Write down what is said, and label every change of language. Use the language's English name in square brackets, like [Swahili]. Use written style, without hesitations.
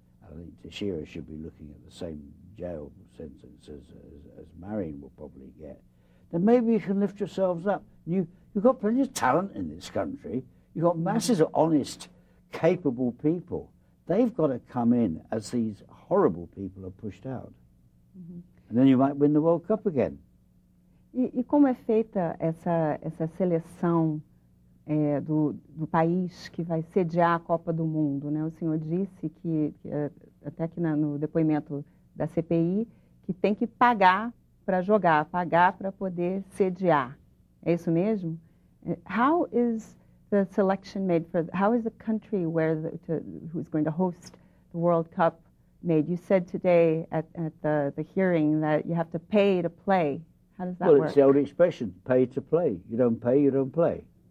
[English] I think Teixeira should be looking at the same jail sentence as Marin will probably get. Then maybe you can lift yourselves up. You've got plenty of talent in this country. You've got masses of honest, capable people. They've got to come in as these horrible people are pushed out. Mm-hmm. And then you might win the World Cup again. [Portuguese] E como é feita essa seleção do país que vai sediar a Copa do Mundo, né? O senhor disse que até aqui no depoimento da CPI, que tem que pagar para jogar, pagar para poder sediar. É isso mesmo? [English] How is the selection made how is the country who's going to host the World Cup made? You said today at the hearing that you have to pay to play. How does that work? Well, it's the old expression, pay to play. You don't pay, you don't play.